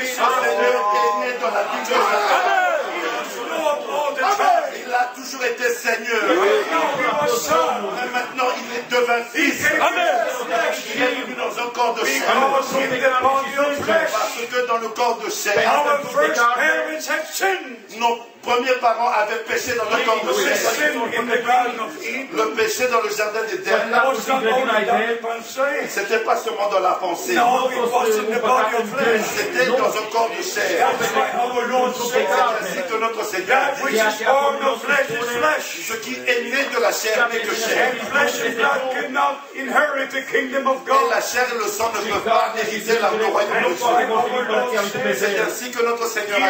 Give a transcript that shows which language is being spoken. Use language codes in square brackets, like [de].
[fr] le Seigneur est né dans la vie de Jacob. [en] Lord all the time. [fr] Il a toujours été Seigneur. [en] Now he was son. [fr] Mais maintenant, il est devenu fils. Il est venu dans un corps de chair. [en] Because in the body of flesh, [fr] Parce que dans le corps de chair, [en] our first parents had sinned. [fr] nos premiers parents avaient péché dans le corps de [en] The [fr] chair. [en] sin in the Garden of Eden [fr] Le péché dans le jardin d'Éden, [en] was not only done in pensée. [fr] c'était pas seulement dans la pensée. [en] No, it was in the body of flesh. [fr] C'était dans un corps de chair. [en] That's why our Lord [fr] C'est [en] said, [fr] ainsi que notre Seigneur [en] that which [fr] dit, [en] is born of flesh is flesh. [fr] ce qui est né de la chair n'est que chair. [en] And flesh and blood cannot inherit the kingdom of [fr] Et [en] God. [fr] la chair et le sang ne peuvent pas hériter le royaume de [en] That's why [fr] Dieu. [en] our Lord said, [fr] C'est ainsi que notre Seigneur a